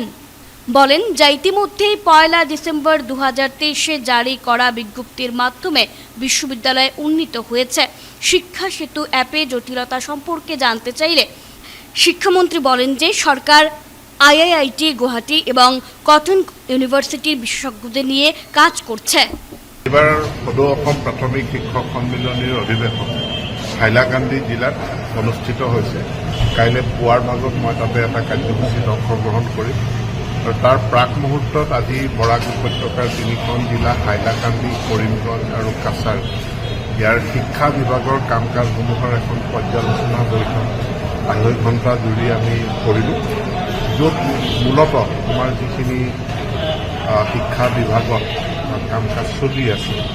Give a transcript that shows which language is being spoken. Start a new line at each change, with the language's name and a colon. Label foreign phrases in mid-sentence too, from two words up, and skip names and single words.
Bangla: বলেন, যা ইতিমধ্যেই 1 ডিসেম্বর 2023 জারি করা বিজ্ঞপ্তির মাধ্যমে বিশ্ববিদ্যালয়ে উন্নীত হয়েছে। শিক্ষা সেতু অ্যাপে জটিলতা সম্পর্কে জানতে চাইলে শিক্ষামন্ত্রী বলেন যে সরকার আইআইটি গুয়াহাটি এবং কটন ইউনিভার্সিটির বিশেষজ্ঞদের নিয়ে কাজ করছে।
Assamese: এবার সদৌ অসম প্ৰাথমিক শিক্ষক সন্মিলনীৰ অধিৱেশন হাইলাকান্দি জিলাত অনুষ্ঠিত হৈছে। কাইলৈ পুৱাৰ ভাগত মই তাতে এটা কাৰ্যসূচীত অংশগ্ৰহণ কৰিম আৰু তাৰ প্ৰাক মুহূৰ্তত আজি বৰাক উপত্যকাৰ 3খন জিলা হাইলাকান্দি, কৰিমগঞ্জ আৰু কাছাৰ ইয়াৰ শিক্ষা বিভাগৰ কাম কাজসমূহৰ এখন পৰ্যালোচনা বৈঠক 2.5 ঘণ্টা জুৰি আমি কৰিলোঁ, য'ত মূলতঃ আমাৰ যিখিনি শিক্ষা বিভাগত কাম কাজ চলি আছে,